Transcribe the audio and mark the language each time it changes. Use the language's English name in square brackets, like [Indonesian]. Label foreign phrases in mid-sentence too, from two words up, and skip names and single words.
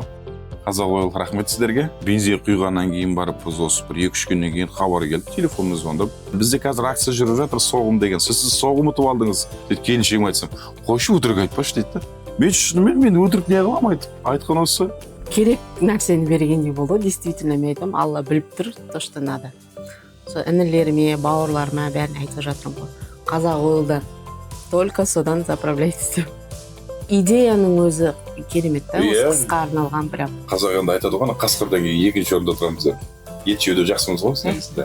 [Kazakh] Қазақ ойл рахмет сіздерге. Бензин құйғаннан кейін барып осы бір 2-3 күннен кейін хабар келді, телефонымыз звондап. Бізде қазір акция жүріп жатыр, соғым деген. Сіз соғым ұтып алдыңыз деп келіншегіме айтсам, қойшы өтірік айтпашы дейді. Мен шынымен мен өтірік не қыламын айтқан осы. Керек нәрсені бергендей болды. Действительно мен айтамын, Алла біліп тұр, [Russian] то что надо. [Kazakh] Сол інілеріме, бауырларыма бәрін айтып жатырмын ғой. Қазақ ойлдан только содан заправляйтесь деп. Идеяның өзі керемет та, осы қысқа арналған прям. Қазақ енді айтады ғой, қасқырдан кейін екінші орында тұрамыз деп. Ет жеуді жақсымыз ғой сіздер.